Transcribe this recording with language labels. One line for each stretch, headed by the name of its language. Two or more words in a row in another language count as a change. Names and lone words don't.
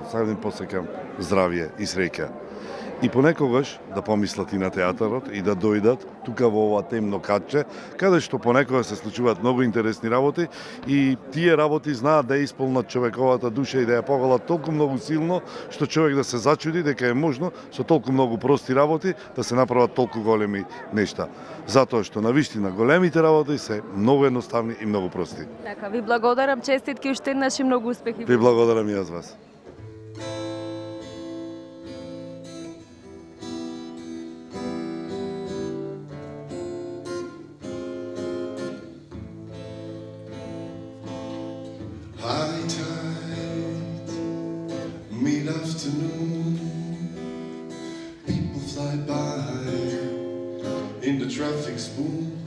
Macedonian: Сакам да им посекам здравје и среќа. И понекогаш да помислат и на театарот и да дојдат тука во ова темно катче, каде што понекогаш се случуваат многу интересни работи и тие работи знаат да исполнат човековата душа и да ја поголат толку многу силно, што човек да се зачуди дека е можно со толку многу прости работи да се направат толку големи нешта. Затоа што навистина големите работи се многу едноставни и многу прости. Така, ви благодарам, честитки уште еднаш и многу успехи. Ви благодарам и јас вас.
English: High tide, mid-afternoon, people fly by in the traffic's boom,